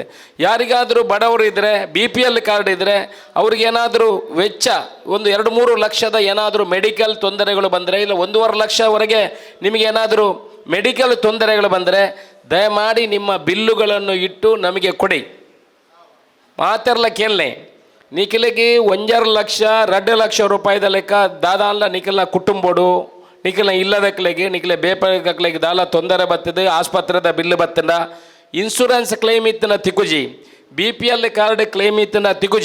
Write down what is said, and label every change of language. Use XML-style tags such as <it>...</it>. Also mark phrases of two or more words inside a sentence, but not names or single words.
<kn>ಯಾರಿಗಾದರೂ ಬಡವರು ಇದ್ದರೆ,</kn> <en>BPL card</en> <kn>ಇದ್ದರೆ ಅವ್ರಿಗೇನಾದರೂ ವೆಚ್ಚ ಒಂದು 2-3 ಲಕ್ಷದ ಏನಾದರೂ ಮೆಡಿಕಲ್ ತೊಂದರೆಗಳು ಬಂದರೆ, ಇಲ್ಲ 1.5 ಲಕ್ಷವರೆಗೆ ನಿಮಗೇನಾದರೂ ಮೆಡಿಕಲ್ ತೊಂದರೆಗಳು ಬಂದರೆ ದಯಮಾಡಿ ನಿಮ್ಮ ಬಿಲ್ಲುಗಳನ್ನು ಇಟ್ಟು ನಮಗೆ ಕೊಡಿ.</kn> <tcy>ಮಾತೆರ್ಲ ಕೇಳನೆ ನಿಖಿಲಿಗೆ 1.5 ಲಕ್ಷ 2 ಲಕ್ಷ ರೂಪಾಯಿದ ಲೆಕ್ಕ ದಾದಾಲ ನಿಖಿಲ್ನ ಕುಟುಂಬೋಡು ನಿಖಿಲ್ನ ಇಲ್ಲದಕ್ಲೆಗೆ ನಿಖಿಲೆ ಬೇಪಕ್ಲೆಗೆ ದಾಲ ತೊಂದರೆ ಬರ್ತದೆ. ಆಸ್ಪತ್ರೆದ ಬಿಲ್ಲು ಬರ್ತದ,</tcy> <en>insurance claim</en> <tcy>ಇತ್ತನ ತಿಕುಜಿ,</tcy> <en>BPL card claim</en> <tcy>ಇತ್ತನ ತಿಕುಜಿ.</tcy>